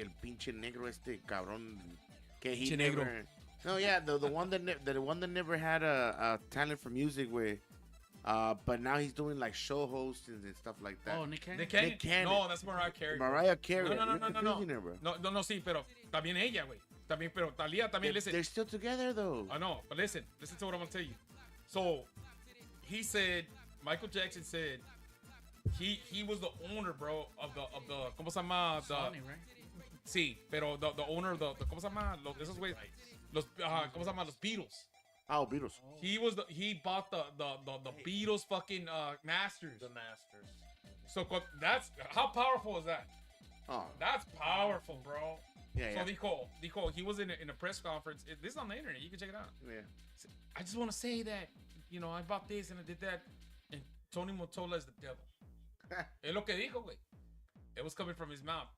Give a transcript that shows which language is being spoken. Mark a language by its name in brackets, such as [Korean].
[Spanish] El pinche negro este cabrón. Que he negro. [English] No, yeah, the one that never had a talent for music, güey. But now he's doing like show hosts and stuff like that. Oh, Nick Cannon? Nick Cannon. No, that's Mariah Carey. Mariah Carey. No. Her, bro. [Spanish] No, sí, pero también ella, güey. También, pero Talia también, [English] listen. They're still together, though. I know, but listen to what I'm gonna tell you. So, he said, Michael Jackson said, he was the owner, bro, of the [Spanish] ¿cómo se llama? [English] Sony, right? [Spanish] Sí, pero [English] the owner of the [Spanish] ¿cómo se llama? Esos güeyes, ¿cómo se llama? Los Beatles. [English] Oh, Beatles. He bought the Beatles fucking masters. The masters. So that's how powerful is that? Oh, That's powerful, bro. yeah, So [Spanish] dijo, [English] he was in a press conference. This is on the internet. You can check it out. yeah. I just want to say that, I bought this and I did that, and Tony Motola is the devil. [Spanish] Es lo que dijo, güey. [English] It was coming from his mouth.